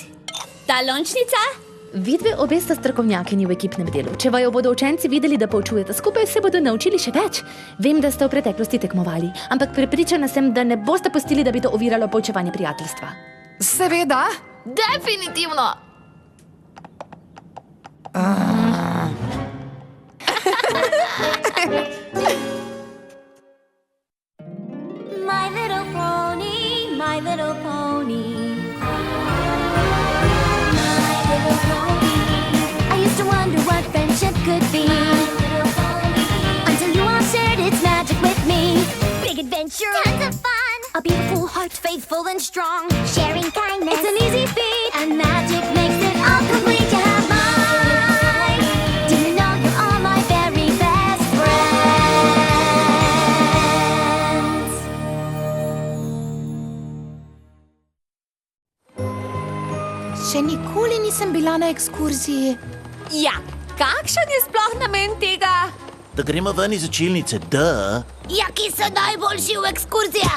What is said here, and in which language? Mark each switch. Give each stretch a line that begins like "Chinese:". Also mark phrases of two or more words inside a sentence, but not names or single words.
Slovenian: Ta lončnica? Vidve obe sta strokovnjakinji v ekipnem delu. Če vaju bodo učenci videli, da poučujete skupaj, se bodo naučili še več. Vem, da ste v preteklosti tekmovali, ampak prepričana sem, da ne boste pustili, da bi to oviralo poučevanje prijateljstva. Seveda. Definitivno.
English: My little pony, my little pony. My little pony. I used to wonder what friendship could be. My little pony. Until you all shared its magic with me. Big adventure, tons of fun. A beautiful heart, faithful and strong. Sharing kindness, it's an easy feat. And magic makes it all complete. You have mine. Do you know you're all my very best friends?
Slovenian: Še nikoli nisem bila na ekskurziji. Ja, kakšen je sploh namen tega? Da gremo ven iz učilnice, da. Ja, ki so najboljši v ekskurzijah.